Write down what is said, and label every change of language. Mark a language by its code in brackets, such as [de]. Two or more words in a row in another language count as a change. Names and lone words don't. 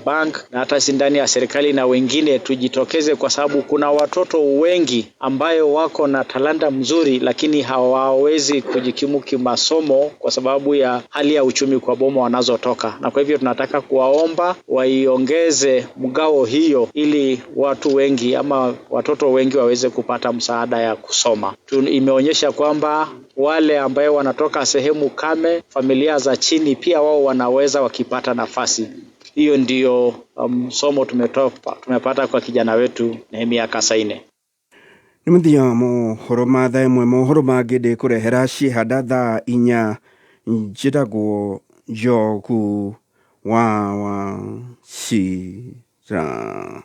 [sw] Bank na hata ndani ya serikali na wengine, tujitokeze kwa sababu kuna watoto wengi ambayo wako na talanta mzuri lakini hawawezi kujikimu kimasomo kwa sababu ya hali ya uchumi kwa boma wanazotoka, na kwa hivyo tunataka kuwaomba waiongeze mgao hiyo ili watu wengi ama watoto wengi waweze kupata msaada ya kusoma. Imeonyesha kwamba wale ambao wanatoka sehemu kame, familia za chini, pia wao wanaweza wakipata nafasi. Hiyo ndio somo tumepata kwa kijana wetu Nehemia Kasaine. [ki] Nĩ mũthia mohoro ma thaa ĩmwe, mohoro mangĩ ndĩkũrehera ciĩhanda thaa 4 njĩtagwo Njogu wa Cira.